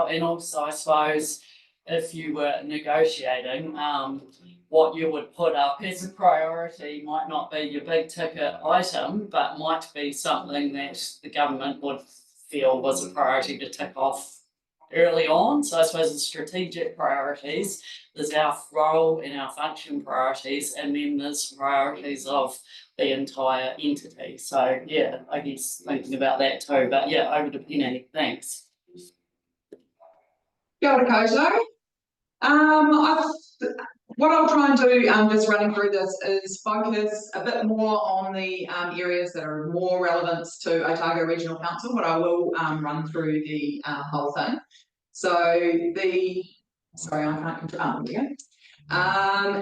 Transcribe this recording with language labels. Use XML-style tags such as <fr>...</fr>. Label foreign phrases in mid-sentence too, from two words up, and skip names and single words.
<en>And also, I suppose, if you were negotiating, what you would put up as a priority might not be your big ticket item, but might be something that the government would feel was a priority to tick off early on. So I suppose the strategic priorities, there's our role and our function priorities, and then there's priorities of the entire entity. So yeah, I guess thinking about that too. But yeah, over to Penny. Thanks.</en> <mi>Kia ora koutou.</mi> <en>What I'll try and do just running through this is focus a bit more on the areas that are more relevant to Otago Regional Council, but I will run through the whole thing. So sorry, I can't control, there we go.</en>